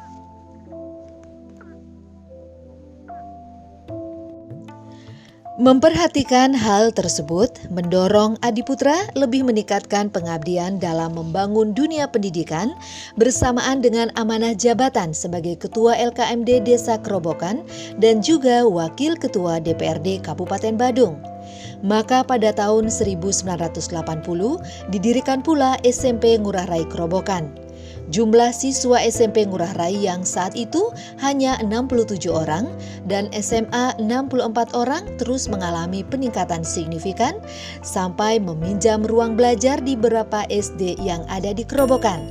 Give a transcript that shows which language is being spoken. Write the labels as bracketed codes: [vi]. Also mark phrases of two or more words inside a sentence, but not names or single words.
[id] Memperhatikan hal tersebut mendorong Adiputra lebih meningkatkan pengabdian dalam membangun dunia pendidikan bersamaan dengan amanah jabatan sebagai Ketua LKMD Desa Kerobokan dan juga Wakil Ketua DPRD Kabupaten Badung. Maka pada tahun 1980 didirikan pula SMP Ngurah Rai Kerobokan. Jumlah siswa SMP Ngurah Rai yang saat itu hanya 67 orang dan SMA 64 orang terus mengalami peningkatan signifikan sampai meminjam ruang belajar di beberapa SD yang ada di Kerobokan.